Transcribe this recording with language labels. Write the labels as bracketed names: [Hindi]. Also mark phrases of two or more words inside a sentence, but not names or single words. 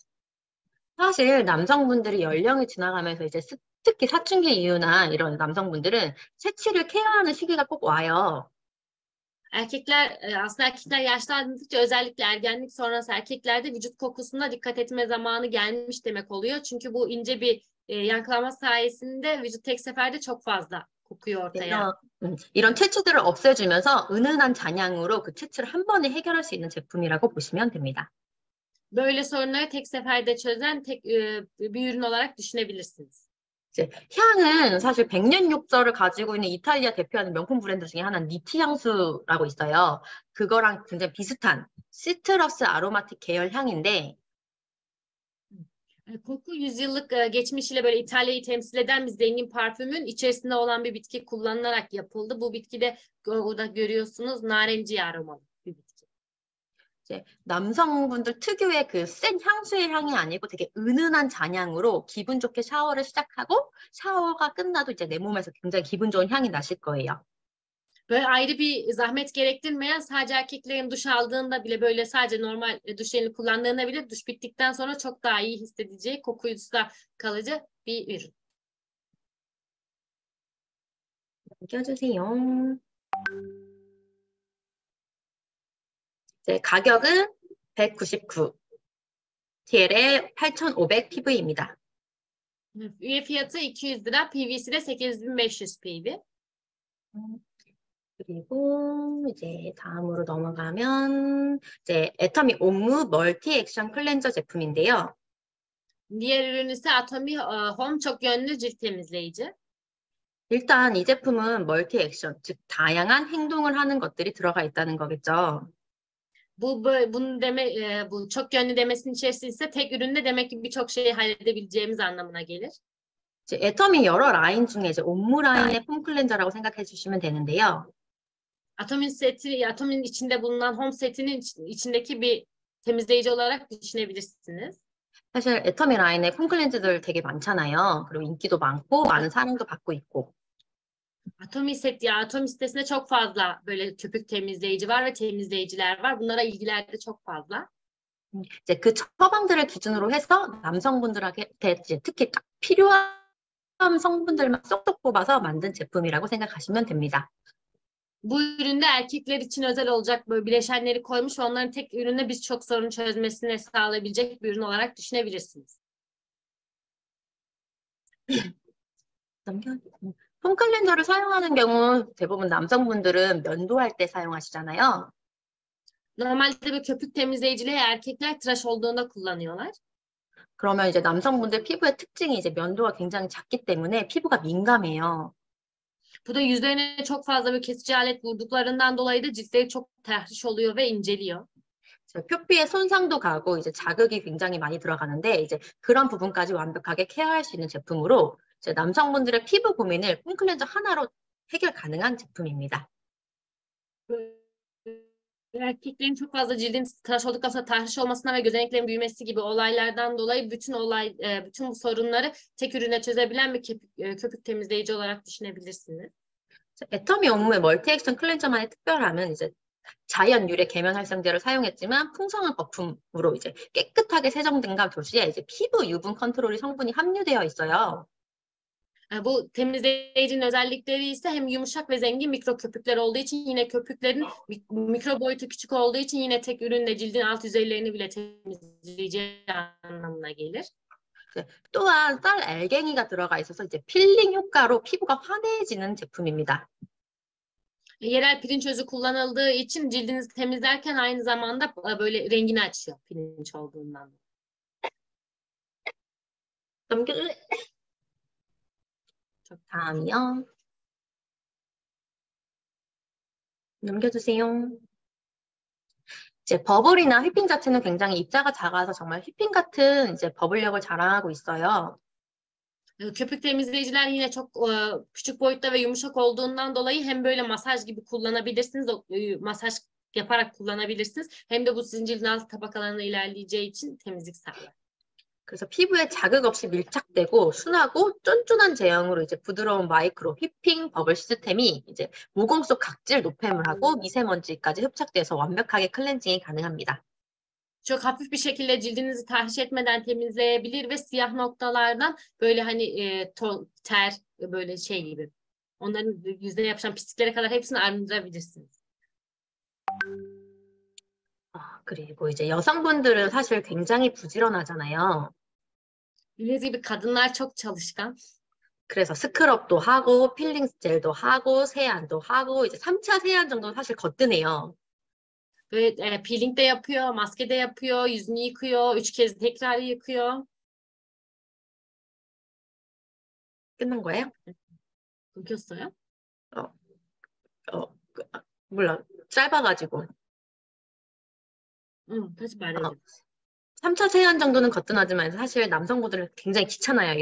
[Korean] 사실 남성분들이 연령이 지나가면서 이제 특히 사춘기 이후나 이런 남성분들은 새치를 케어하는 시기가 꼭 와요. [Turkish] Aslında erkekler yaşlandıkça özellikle ergenlik sonrası erkeklerde vücut kokusuna dikkat etme zamanı gelmiş demek oluyor. Çünkü bu ince bir yankılanma sayesinde vücut tek seferde çok fazla kokuyor ortaya. [Korean] 이런 채취들을 없애주면서 은은한 잔향으로 그 채취를 한 번에 해결할 수 있는 제품이라고 보시면 됩니다. [Turkish] Böyle sorunları tek seferde çözen bir ürün olarak düşünebilirsiniz. [Korean] 이제 향은 사실 100년 욕설을 가지고 있는 이탈리아 대표하는 명품 브랜드 중에 하나는 니티 향수라고 있어요. 그거랑 굉장히 비슷한 시트러스 아로마틱 계열 향인데 [Turkish] Koku yüzyıllık geçmişiyle böyle İtalya'yı temsil eden bir zengin parfümün içerisinde olan bir bitki kullanılarak yapıldı. Bu bitki de orada görüyorsunuz narenciye aromalı bir bitki. [Korean] 이제 남성분들 특유의 그 센 향수의 향이 아니고 되게 은은한 잔향으로 기분 좋게 샤워를 시작하고 샤워가 끝나도 이제 내 몸에서 굉장히 기분 좋은 향이 나실 거예요. [Turkish] Böyle ayrı bir zahmet gerektirmeyen sadece erkeklerin duş aldığında bile böyle sadece normal duş jelini kullandığında bile duş bittikten sonra çok daha iyi hissedeceği kokuyusu da kalıcı bir ürün. [Korean] 껴주세요. 네, 가격은 199, TL에 8,500 PV입니다. [Turkish] Üye fiyatı 200 lira, PV'si de 8500 PV. [Korean] 그리고 이제 다음으로 넘어가면 이제 애터미 옴무 멀티 액션 클렌저 제품인데요. [Turkish] Diğer ürün ise Atomy Home çok yönlü cilt temizleyici. [Korean] 일단 이 제품은 멀티 액션, 즉 다양한 행동을 하는 것들이 들어가 있다는 거겠죠. Bu çok yönlü demesinin içerisinde ise tek üründe demek ki birçok şeyi halledebileceğimiz anlamına gelir. 이제 애터미 여러 라인 중에 이제 옴무 라인의 폼 클렌저라고 생각해 주시면 되는데요. Atom'in içinde bulunan Home setinin içindeki bir temizleyici olarak düşünebilirsiniz. 사실 애터미 라인에 폼 클렌저들 되게 많잖아요. 그리고 인기도 많고 많은 사랑도 받고 있고. [Turkish] Atomy sitesinde çok fazla böyle köpük temizleyici var ve temizleyiciler var. Bunlara ilgiler de çok fazla. [Korean] 이제 그 처방들을 기준으로 해서 남성분들한테 이제 특히 딱 필요한 성분들만 쏙쏙 뽑아서 만든 제품이라고 생각하시면 됩니다. [Turkish] Bu üründe erkekler için özel olacak böyle bileşenleri koymuş ve onların tek üründe birçok sorun çözmesini sağlayabilecek bir ürün olarak düşünebilirsiniz. [Korean] 폼 클렌저를 사용하는 경우 대부분 남성분들은 면도할 때 사용하시잖아요. [Turkish] Normalde bir köpük temizleyiciliği erkekler tıraş olduğunda kullanıyorlar. [Korean] 그러면 이제 남성분들 피부의 특징이 이제 면도가 굉장히 작기 때문에 피부가 민감해요. [Turkish] Bu da yüzlerine çok fazla bir kesici alet vurduklarından dolayı da ciltleri çok tahriş oluyor ve inceliyor. [Korean] 표피에 손상도 가고 이제 자극이 굉장히 많이 들어가는데 이제 그런 부분까지 완벽하게 케어할 수 있는 제품으로 이제 남성분들의 피부 고민을 폼 클렌저 하나로 해결 가능한 제품입니다. [Turkish] Erkeklerin çok fazla cildin tıraş olduktan sonra tahriş olmasına ve gözeneklerin büyümesi gibi olaylardan dolayı bütün bu sorunları tek ürüne çözebilen bir köpük temizleyici olarak düşünebilirsiniz. [Korean] 애터미 옴무의 멀티 액션 클렌저만의 특별함은 이제 자연 유래 계면 활성제를 사용했지만 풍성한 거품으로 이제 깨끗하게 세정된과 동시에 이제 피부 유분 컨트롤이 성분이 함유되어 있어요. [Turkish] Bu temizleyicinin özellikleri ise hem yumuşak ve zengin mikro köpükler olduğu için yine köpüklerin mikro boyutu küçük olduğu için yine tek ürünle cildin alt yüzeylerini bile temizleyeceği anlamına gelir. [Korean] 또한 쌀 알갱이가 들어가 있어서 이제 필링 효과로 피부가 환해지는 제품입니다. [Turkish] Yerel pirinç özü kullanıldığı için cildinizi temizlerken aynı zamanda böyle rengini açıyor pirinç olduğundan. [Korean] 넘길래? 다음이요. 넘겨주세요. 이제 버블이나 휘핑 자체는 굉장히 입자가 작아서 정말 휘핑 같은 이제 버블력을 자랑하고 있어요. [Turkish] Köpük temizleyiciler yine çok küçük boyutta ve yumuşak olduğundan dolayı hem böyle masaj gibi kullanabilirsiniz, masaj yaparak kullanabilirsiniz. Hem de bu sizin cildin alt tabakalarına ilerleyeceği için temizlik sağlar. [Korean] 그래서 피부에 자극 없이 밀착되고 순하고 쫀쫀한 제형으로 이제 부드러운 마이크로 휘핑 버블 시스템이 이제 모공 속 각질 노폐물하고 미세먼지까지 흡착돼서 완벽하게 클렌징이 가능합니다. [Turkish] Çok hafif bir şekilde cildinizi tahriş etmeden temizleyebilir ve siyah noktalardan böyle hani ter böyle şey gibi. Onların yüzüne yapışan pisliklere kadar hepsini arındırabilirsiniz. [Korean] 그리고 이제 여성분들은 사실 굉장히 부지런하잖아요. [Turkish] Bildiğiniz gibi kadınlar çok çalışkan. [Korean] 그래서 스크럽도 하고 필링 젤도 하고 세안도 하고 이제 3차 세안 정도는 사실 거뜬해요. [Turkish] Ve peeling de yapıyor, maske de yapıyor, yüzünü yıkıyor, 3 kez tekrar yıkıyor. [Korean] 끝난 거예요? [Turkish] Yıkıyorsa. [Korean] 몰라. 짧아가지고. 다시 말해줘. 3차 세안 정도는 거뜬하지만 사실 남성분들은 굉장히 귀찮아요.